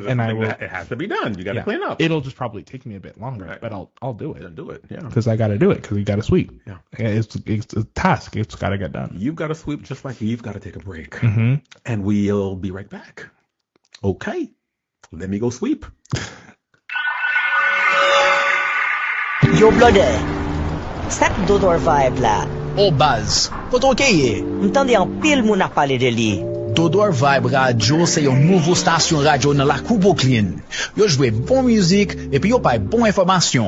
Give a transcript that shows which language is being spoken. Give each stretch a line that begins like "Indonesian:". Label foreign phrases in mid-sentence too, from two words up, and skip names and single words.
English: And it has to be done. You got to clean up. It'll just probably take me a bit longer, but I'll do it. Then do it. Yeah. Because I got to do it because we got to sweep. Yeah. It's a task. It's got to get done. You've got to sweep just like you've got to take a break. Mm-hmm. And we'll be right back. Okay. Let me go sweep.
Haitian Creole: Yo, blode, sak Dodor vibe la. O baz, koto keye? M'tande an pil moun a pale de li. Dodor Vibe Radio se yon nouvo stasyon radio nan la Kou Brooklyn. Yo jwe bon müzik epi yo pay bon informasyon.